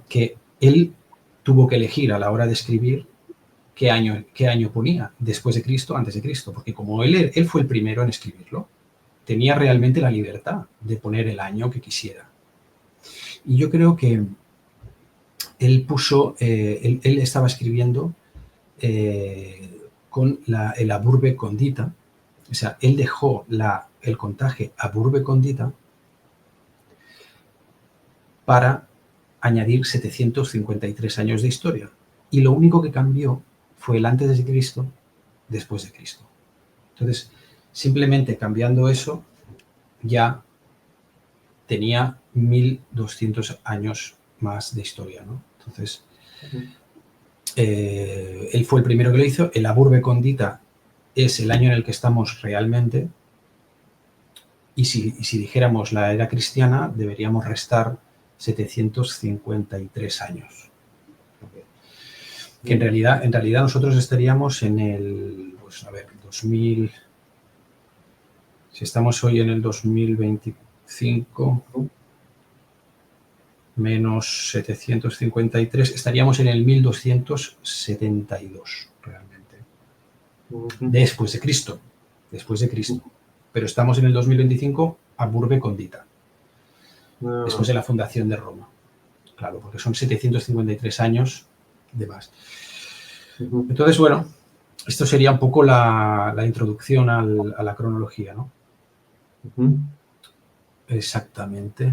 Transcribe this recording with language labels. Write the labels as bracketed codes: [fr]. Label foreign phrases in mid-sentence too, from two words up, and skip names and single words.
[es] Que él tuvo que elegir a la hora de escribir qué año ponía, después de Cristo, antes de Cristo, porque como él fue el primero en escribirlo, tenía realmente la libertad de poner el año que quisiera. Y yo creo que él puso, él estaba escribiendo con el [la] ab urbe condita, [es] o sea, él dejó el contaje [la] ab urbe condita [es] para añadir 753 años de historia. Y lo único que cambió fue el antes de Cristo, después de Cristo. Entonces, simplemente cambiando eso, ya tenía 1200 años más de historia, ¿no? Entonces, él fue el primero que lo hizo. El [la] ab urbe condita [es] es el año en el que estamos realmente. Y si dijéramos la era cristiana, deberíamos restar 753 años. Que en realidad nosotros estaríamos en el, pues a ver, 2000, si estamos hoy en el 2025, menos 753, estaríamos en el 1272, realmente. Después de Cristo. Pero estamos en el 2025 [la] ab urbe condita, [es] después de la fundación de Roma. Claro, porque son 753 años de más. Entonces, bueno, esto sería un poco la introducción a la cronología, ¿no? Exactamente.